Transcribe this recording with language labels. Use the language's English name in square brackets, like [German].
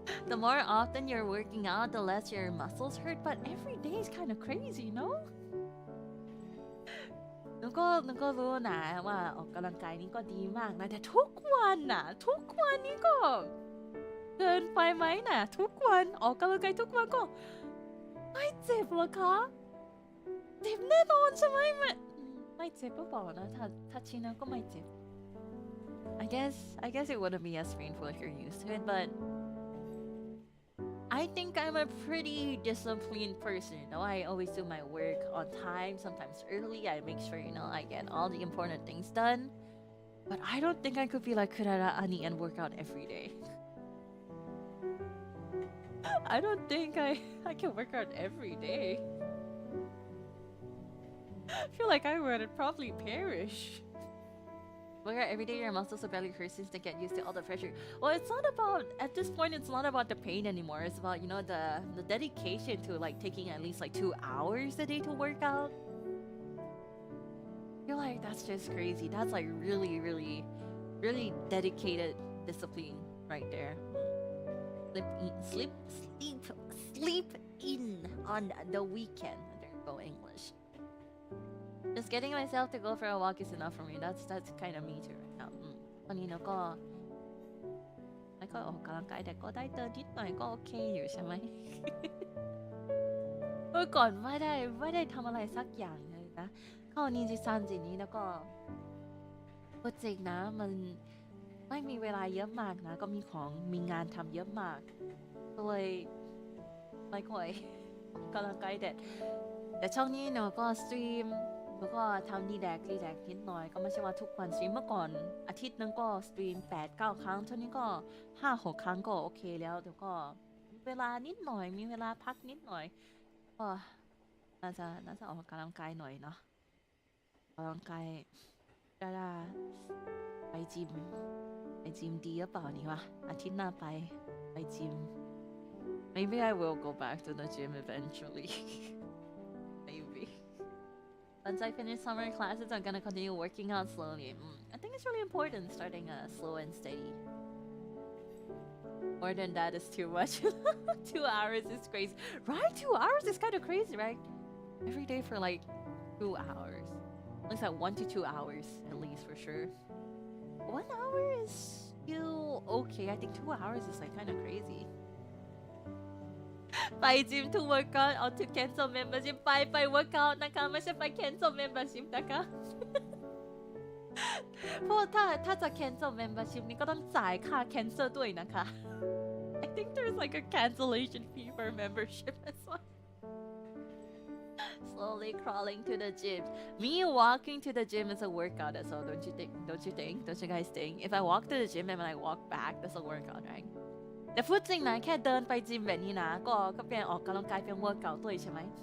[English] The more often you're working out, the less your muscles hurt. But every day is kind of crazy, no? [Thai] หนูก็รู้นะว่าออกกำลังกายนี่ก็ดีมากนะแต่ทุกวันนี่ก็เกินไปไหมนะทุกวันออกกำลังกายทุกวันก็ไม่เจ็บเหรอคะเจ็บแน่นอนใช่ไหมไม่เจ็บหรือเปล่านะถ้าชินแล้วก็ไม่เจ็บ [English] I guess it wouldn't be as painful if you're used to it, but I think I'm a pretty disciplined person. You know, I always do my work on time, sometimes early. I make sure, you know, I get all the important things done. But I don't think I could be like Klara Ani and work out every day. I don't think I can work out every day. I feel like I would probably perish. Work out every day, your muscles will barely hurt since they get used to all the pressure. Well, it's not about, at this point, it's not about the pain anymore. It's about, you know, the dedication to like taking at least like 2 hours a day to work out. I feel like that's just crazy. That's like really, really, really dedicated discipline right there. Sleep in on the weekend. There you go, English. Just getting myself to go for a walk is enough for me. That's kind of me too right now. [Thai] ตอนนี้เราก็ไม่ค่อยออกกำลังกายแต่ก็ได้เดินนิดหน่อยก็โอเคอยู่ใช่ไหม เมื่อก่อนไม่ได้ทำอะไรสักอย่างเลยนะเข้านิจิซันจินี้แล้วก็ โปรเจกต์นะมันไม่มีเวลาเยอะมากนะก็มีงานทำเยอะมากเลยไม่ค่อยออกกำลังกายแต่ช่วงนี้เนาะก็สตรีมแล้วก็ทำรีแลกนิดหน่อยก็ไม่ใช่ว่าทุกวันสตรีมเมื่อก่อนอาทิตย์นึงก็สตรีม 8-9 ครั้งช่วงนี้ก็ 5-6 ครั้งก็โอเคแล้วเดี๋ยวก็มีเวลานิดหน่อยมีเวลาพักนิดหน่อยก็ น่าจะออกกำลังกายหน่อยเนาะออกกำลังกายได้ไปจิมดีหรือเปล่านี่วะอาทิตย์หน้าไปจิม [English] Maybe I will go back to the gym eventually. Maybe. Once I finish summer classes, I'm gonna continue working out slowly. I think it's really important starting slow and steady. More than that is too much. 2 hours is crazy. Right? 2 hours is kind of crazy, right? Every day for like 2 hours. Looks like 1 to 2 hours at least for sure. 1 hour is still okay. I think 2 hours is like kind of crazy. [Thai] ไป gym [English] to work out or to cancel membership [Thai] ไป work out นะคะไม่ใช่ไป cancel membership นะคะ เพราะถ้าจะ cancel membership นี่ก็ต้องจ่ายค่า cancel ด้วยนะคะ [English] I think there's like a cancellation fee for membership as well. Slowly crawling to the gym. Me walking to the gym is a workout as well, don't you think? Don't you guys think? If I walk to the gym and when I walk back, that's a workout, right? [Thai] แต่พูดจริงนะแค่เดินไปจิมแบบนี้นะก็เป็นออกกำลังกายเป็น workout ด้วยใช่ไหม